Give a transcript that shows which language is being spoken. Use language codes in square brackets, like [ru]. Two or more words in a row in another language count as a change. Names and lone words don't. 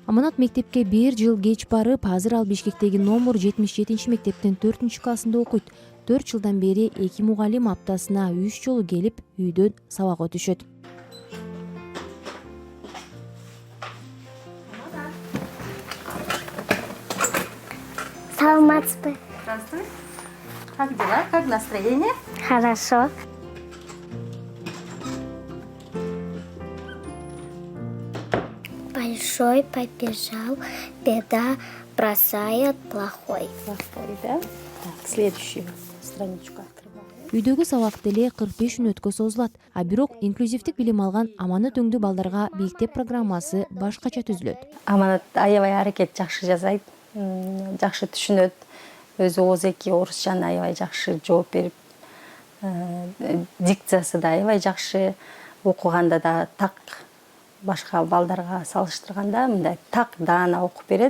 [ky] Аманат мектепке 1 жыл кеч барып, азыр ал Бишкектеги номер 77 мектептин 4-классында окуйт. 4 жылдан бери 2 мугалим аптасына 3 жолу келип, үйдөн сабак өтүшөт. Саламатсызбы? [ru] Здравствуй. Как дела? Как настроение? Хорошо. Большой побежал, беда бросает плохой. Плохой, да? Так, следующую страничку открываем. [ky] Үйдөгү сабак деле 45 мүнөткө созулат, а бирок инклюзивдик билим алган Аманат өңдүү балдарга мектеп программасы башкача түзүлөт. Аманат аябай аракет жакшы жазайт, жакшы түшүнөт. Өзү ооз эки орусчаны аябай жакшы жооп берип, дикциясы да аябай жакшы, окуганда да так башка балдарга салыштырганда мындай так даана окуп берет.